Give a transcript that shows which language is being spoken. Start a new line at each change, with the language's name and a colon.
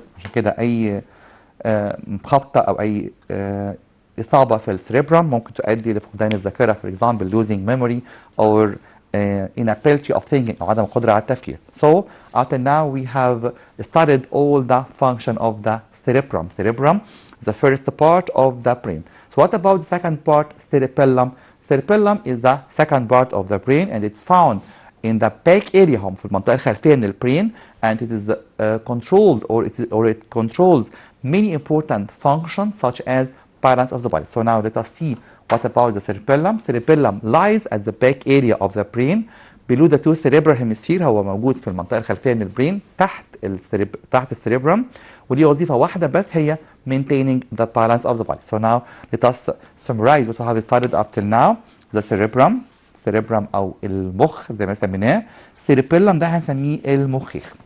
Arabic: عشان كده أي خبطة أو أي إصابة في السيريبرم ممكن تؤدي لفقدان الذاكرة
English: for example losing memory or inability of thinking
Arabic: أو عدم القدرة على التفكير.
English: So after now we have studied all the function of the cerebrum. Cerebrum is the first part of the brain. So what about the second part, cerebellum? Cerebellum is the second part of the brain and it's found in the back area
Arabic: هم في المنطقة الخلفية من البرين
English: and it is controlled or it controls many important functions such as balance of the body. So now let us see what about the cerebellum. Cerebellum lies at the back area of the brain below the two cerebral hemisphere.
Arabic: هو موجود في المنطقة الخلفية من البرين تحت السيريبرم ودي وظيفة واحدة بس هي
English: maintaining the balance of the body. So now let us summarize what we have studied up till now.
Arabic: The cerebrum أو المخ زي ما سميناه. cerebellum ده هنسميه المخيخ.